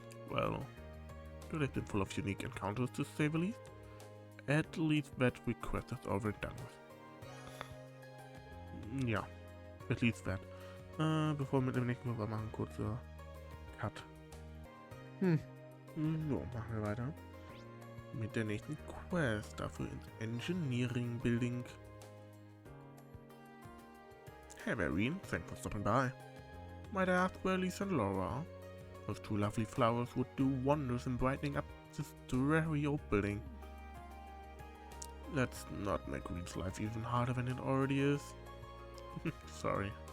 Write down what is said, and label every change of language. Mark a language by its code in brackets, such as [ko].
[en] Well, they've been full of unique encounters to say the least. At least that request is over and done with. Ja, at least that. [de] Bevor wir mit dem nächsten Mal machen, kurzer Cut. So, machen wir weiter. Mit der nächsten Quest, dafür ins Engineering Building. [en] Hey Barriere, thanks for stopping by. Might I ask where Lisa and Laura are? Those two lovely flowers would do wonders in brightening up this dreary old building. Let's not make Reed's life even harder than it already is. Sorry.